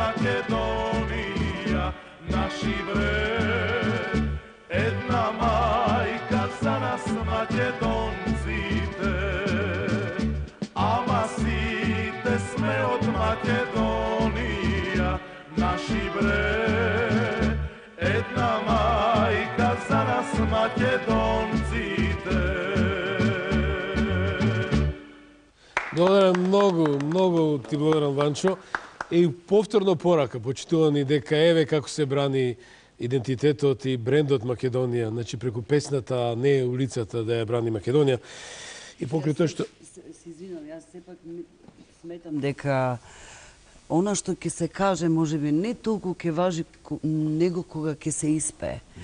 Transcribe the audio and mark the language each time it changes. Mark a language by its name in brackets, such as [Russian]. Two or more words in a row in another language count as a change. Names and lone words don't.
[Macedonian] Македонија, наши бре, една мајка за нас Македонците, ама сите сме од Македонија, наши бре, една мајка за нас Македонците. Благодарам многу ти благодарам, Ванчо. И повторно порака, почитувани, дека еве како се брани идентитетот и брендот Македонија, значи преку песната, а не улицата да ја брани Македонија. И покрај тоа што Се извинам, јас сепак сметам дека она што ќе се каже можеби не толку ќе важи него кога ќе се испее.